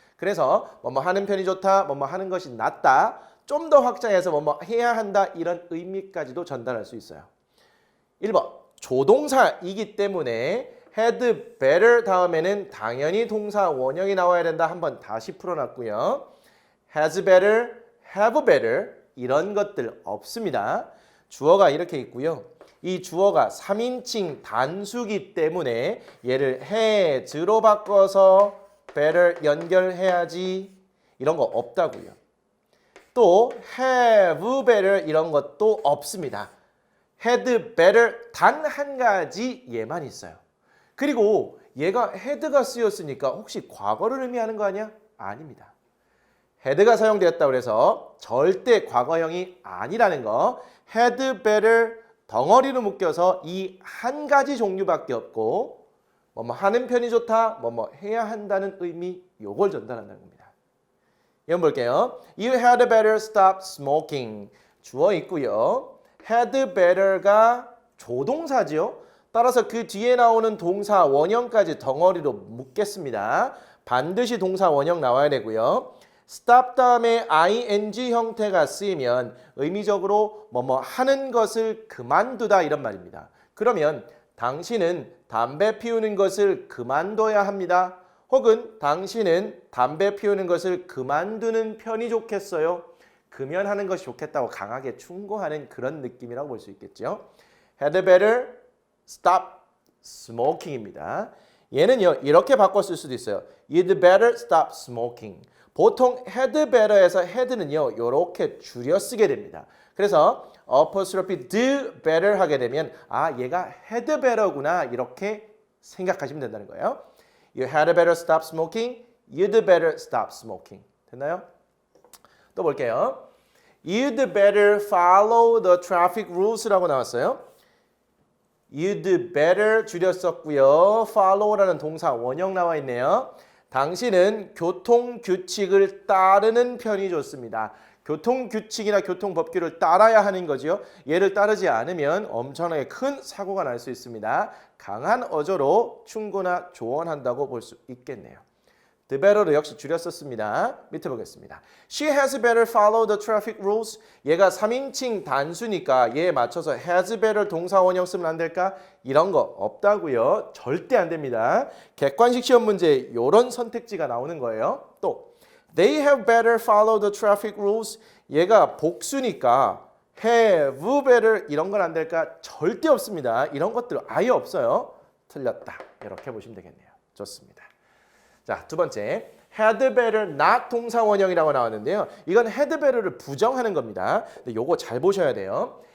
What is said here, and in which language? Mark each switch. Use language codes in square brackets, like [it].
[ko] 그래서 뭐뭐 하는 편이 좋다, 뭐뭐 하는 것이 낫다, 좀 더 확장해서 뭐뭐 해야 한다 이런 의미까지도 전달할 수 있어요. 1번, 조동사이기 때문에 had better 다음에는 당연히 동사 원형이 나와야 된다. 한번 다시 풀어놨고요. has better, have better 이런 것들 없습니다. 주어가 이렇게 있고요. 이 주어가 3인칭 단수기 때문에 얘를 has로 바꿔서 better 연결해야지 이런 거 없다고요. 또 have better 이런 것도 없습니다. had better 단 한 가지 얘만 있어요. 그리고 얘가 had가 쓰였으니까 혹시 과거를 의미하는 거 아니야? 아닙니다. had가 사용되었다고 해서 절대 과거형이 아니라는 거. had better 덩어리로 묶여서 이 한 가지 종류밖에 없고 뭐뭐 하는 편이 좋다, 뭐뭐 해야 한다는 의미 요걸 전달한다는 겁니다. 이건 볼게요. [en] You had better stop smoking. [ko] 주어 있고요. had better가 조동사죠. 따라서 그 뒤에 나오는 동사 원형까지 덩어리로 묶겠습니다. 반드시 동사 원형 나와야 되고요. stop 다음에 ing 형태가 쓰이면 의미적으로 뭐뭐 하는 것을 그만두다 이런 말입니다. 그러면 당신은 담배 피우는 것을 그만둬야 합니다. 혹은 당신은 담배 피우는 것을 그만두는 편이 좋겠어요. 금연하는 것이 좋겠다고 강하게 충고하는 그런 느낌이라고 볼 수 있겠죠. [en] had better stop smoking입니다. [ko] 얘는요 이렇게 바꿔 쓸 수도 있어요. [en] You'd better stop smoking. [ko] 보통 had better에서 had는요 이렇게 줄여 쓰게 됩니다. 그래서 apostrophe do better 하게 되면 아 얘가 had better구나 이렇게 생각하시면 된다는 거예요. [en] You had better stop smoking. You'd better stop smoking. [ko] 됐나요? 또 볼게요. [en] You'd better follow the traffic rules라고 [ko] 나왔어요. You'd better 줄였었고요. follow라는 동사 원형 나와 있네요. 당신은 교통규칙을 따르는 편이 좋습니다. 교통규칙이나 교통법규를 따라야 하는 거죠. 얘를 따르지 않으면 엄청나게 큰 사고가 날 수 있습니다. 강한 어조로 충고나 조언한다고 볼 수 있겠네요. The better를 역시 줄였었습니다. 밑에 보겠습니다. [en] She has better follow the traffic rules. [ko] 얘가 3인칭 단수니까 얘에 맞춰서 has better 동사 원형 쓰면 안 될까? 이런 거 없다고요. 절대 안 됩니다. 객관식 시험 문제에 이런 선택지가 나오는 거예요. [en] 또 They have better follow the traffic rules. [ko] 얘가 복수니까 have better 이런 건 안 될까? 절대 없습니다. 이런 것들 아예 없어요. 틀렸다. 이렇게 보시면 되겠네요. 좋습니다. 자, 두 번째, had better not 동사 원형이라고 나왔는데요. 이건 had better를 부정하는 겁니다. 근데 요거 잘 보셔야 돼요.